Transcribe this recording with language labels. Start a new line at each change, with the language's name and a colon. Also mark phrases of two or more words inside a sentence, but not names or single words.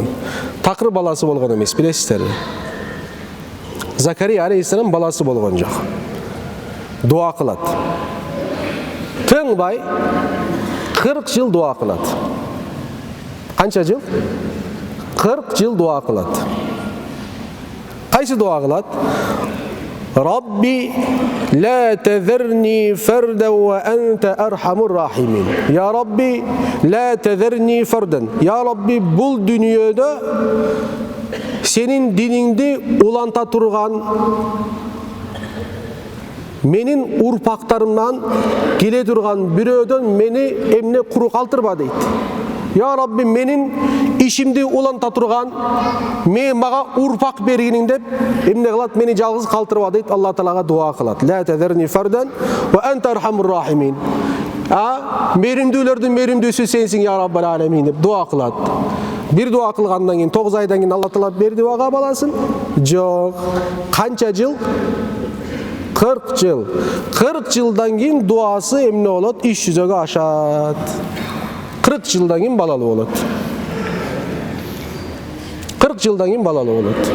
Kyrgyz: Такыр баласы болгон эмес, билесиздерби? Закария алейхиссалам баласы болгон жок. Дуа кылат. Тыңбай 40 жыл дуа кылат. Канча жыл? 40 жыл дуа кылат. Кайсы дуа кылат?
Arabic: رب لا تذرني فردا وأنت أرحم الراحمين. يا رب لا تذرني فردا. يا رب
Kyrgyz: бул дүйнөдө сенин диниңди уланта турган менин урпактарымдан келе турган бирөөдөн мени эмне куру калтырба дейт.
Arabic: يا رب
Kyrgyz: менин ишимди уланта турган мага урпак бергениң деп эмне кылат, мени жалгыз калтырба дейт. Алла Таалага дуа кылат.
Arabic: لا تذرني فردا وأنت أرحم الراحمين.
Kyrgyz: Меримдүүлөрдүн меримдүүсү сенсиң
Arabic: يا رب العالمين
Kyrgyz: деп дуа кылат. Бир дуа кылгандан кийин 9 айдан кийин Алла Таала берди буга баласын? Жок. Канча жыл? 40 жыл. 40 жылдан кийин дуасы эмне болот? Иш жүзөгө ашат. 40 жылдан кийин балалуу болот. 40 жылдан кийин балалуу болот.